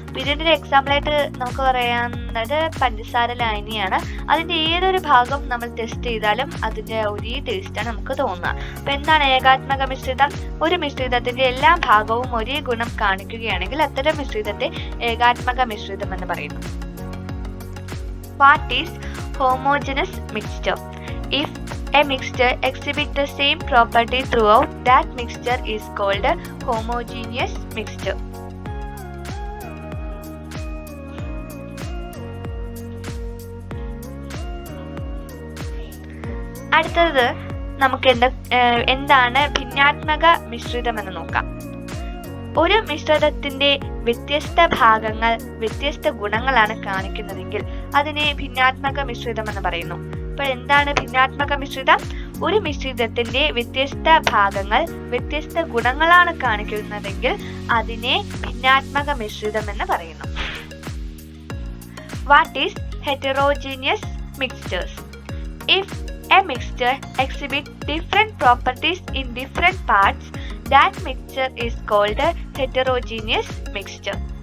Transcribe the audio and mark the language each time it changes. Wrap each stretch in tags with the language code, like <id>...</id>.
<ml>ഇതിന്റെ ഒരു എക്സാമ്പിൾ ആയിട്ട് നമുക്ക് പറയാവുന്നത് പഞ്ചസാര, ലായനിയാണ്. അതിന്റെ ഏതൊരു ഭാഗം നമ്മൾ ടെസ്റ്റ് ചെയ്താലും അതിന്റെ ഒരേ ടേസ്റ്റാണ് നമുക്ക് തോന്നുക. അപ്പൊ എന്താണ് ഏകാത്മക മിശ്രിതം? ഒരു മിശ്രിതത്തിന്റെ എല്ലാ ഭാഗവും ഒരേ ഗുണം കാണിക്കുകയാണെങ്കിൽ അത്തരം മിശ്രിതത്തെ ഏകാത്മക മിശ്രിതം എന്ന് പറയുന്നു.</ml> <en>What is homogeneous mixture? If a mixture exhibits the same property throughout, that mixture is called a homogeneous mixture.</en> <ml>അടുത്തത് നമുക്ക് എന്താണ് ഭിന്നാത്മക മിശ്രിതം എന്ന് നോക്കാം. ഒരു മിശ്രിതത്തിന്റെ വ്യത്യസ്ത ഭാഗങ്ങൾ വ്യത്യസ്ത ഗുണങ്ങളാണ് കാണിക്കുന്നതെങ്കിൽ അതിനെ ഭിന്നാത്മക മിശ്രിതം എന്ന് പറയുന്നു. അപ്പോൾ എന്താണ് ഭിന്നാത്മക മിശ്രിതം? ഒരു മിശ്രിതത്തിന്റെ വ്യത്യസ്ത ഭാഗങ്ങൾ വ്യത്യസ്ത ഗുണങ്ങളാണ് കാണിക്കുന്നതെങ്കിൽ അതിനെ ഭിന്നാത്മക മിശ്രിതം എന്ന് പറയുന്നു.</ml> <en>What is heterogeneous mixtures? If a mixture exhibits different properties in different parts, That mixture is called a heterogeneous mixture.</en>